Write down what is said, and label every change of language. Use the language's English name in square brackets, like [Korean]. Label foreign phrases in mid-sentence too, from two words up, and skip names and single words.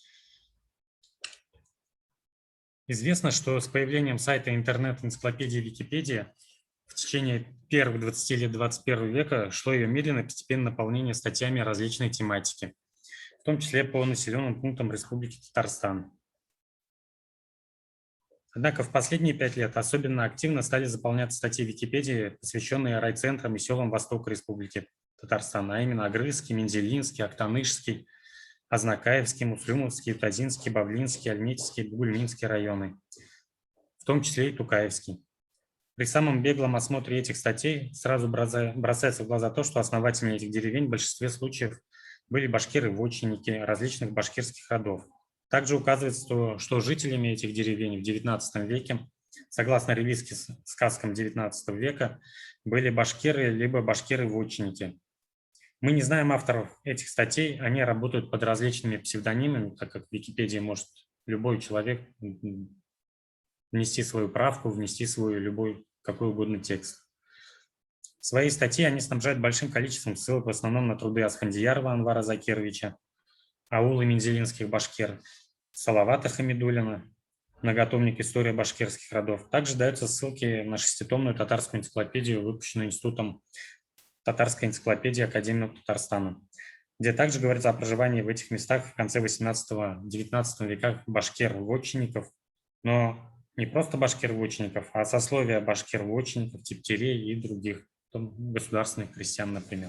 [Russian] Известно, что с появлением сайта интернет-энциклопедии Википедия в течение первых 20 лет 21 века шло ее медленное постепенное наполнение статьями различной тематики, в том числе по населенным пунктам Республики Татарстан. Однако в последние 5 лет особенно активно стали заполняться статьи Википедии, посвященные райцентрам и селам Востока Республики Татарстан, а именно Агрызский, Мензелинский, Актанышский, Азнакаевский, Муслюмовский, Тазинский, Бавлинский, Альметьевский, Бугульминский районы, в том числе и Тукаевский. При самом беглом осмотре этих статей сразу бросается в глаза то, что основателями этих деревень в большинстве случаев были башкиры-вотчинники различных башкирских родов. Также указывается, что жителями этих деревень в XIX веке, согласно релизским сказкам XIX века, были башкиры либо башкиры-вотчинники. Мы не знаем авторов этих статей, они работают под различными псевдонимами, так как в Википедии может любой человек внести свою правку, внести свой любой какой угодно текст. В своей статье они снабжают большим количеством ссылок в основном на труды Асфандиярова Анвара Закировича, аулы мензелинских башкир, Салавата Хамидуллина, многотомник «История башкирских родов». Также даются ссылки на 6-томную татарскую энциклопедию, выпущенную Институтом Татарской энциклопедии Академии Татарстана, где также говорится о проживании в этих местах в конце 18-19 веках башкир-вотчинников, но не просто башкир-вотчинников, а сословия башкир-вотчинников, типтерей и других, государственных крестьян, например.